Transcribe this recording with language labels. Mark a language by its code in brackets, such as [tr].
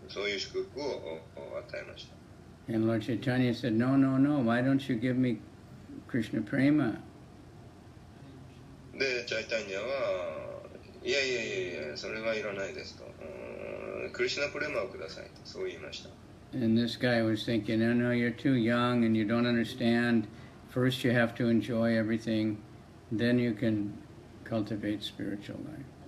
[ja] そういう祝福を与えました。 [en] And Lord Chaitanya said, "No, no, no. Why don't you give me Krishna Prema?" [ja] で、チャイタニアは、いや、それはいらないですと。クリシュナプレマをくださいと、そう言いました。 [en] And this guy was thinking, no, you're too young and you don't understand. First you have to enjoy everything, then you can cultivate spiritual life.